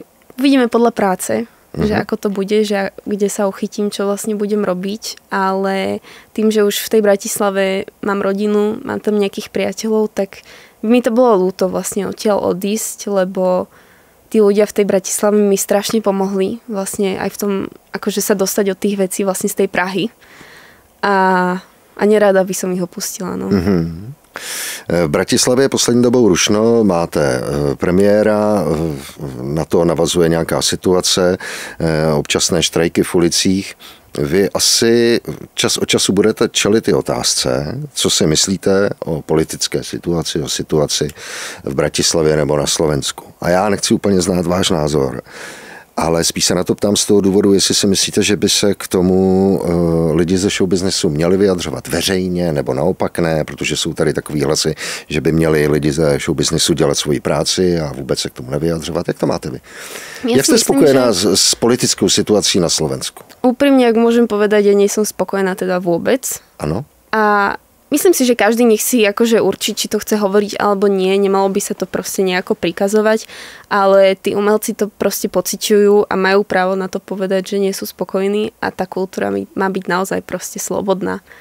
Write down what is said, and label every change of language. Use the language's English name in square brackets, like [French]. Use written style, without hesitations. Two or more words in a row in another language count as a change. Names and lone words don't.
[Slovak] Uvidíme podľa práce, že ako to bude, že kde sa uchytím, čo vlastne budem robiť, ale tým, že už v tej Bratislave mám rodinu, mám tam nejakých priateľov, tak mi to bolo ľúto vlastne odtiaľ odísť, lebo tí ľudia v tej Bratislave mi strašne pomohli vlastne aj v tom, akože sa dostať od tých vecí vlastne z tej Prahy a nerada by som ich opustila, no. [Czech] V Bratislavě je poslední dobou rušno, máte premiéra, na to navazuje nějaká situace, občasné štrajky v ulicích. Vy asi čas od času budete čelit ty otázce, co si myslíte o politické situaci, o situaci v Bratislavě nebo na Slovensku. A já nechci úplně znát váš názor, ale spíš se na to ptám z toho důvodu, jestli si myslíte, že by se k tomu lidi ze showbiznesu měli vyjadřovat veřejně, nebo naopak ne, protože jsou tady takový hlasy, že by měli lidi ze showbiznesu dělat svoji práci a vůbec se k tomu nevyjadřovat. Jak to máte vy? Jak jste spokojená s politickou situací na Slovensku? Úprimne, [Slovak] ak môžem povedať, ja nie som spokojná teda vôbec. Áno. A myslím si, že každý nech si akože určí, či to chce hovoriť alebo nie. Nemalo by sa to proste nejako prikazovať, ale tí umelci to proste pociťujú a majú právo na to povedať, že nie sú spokojní a tá kultúra má byť naozaj proste slobodná.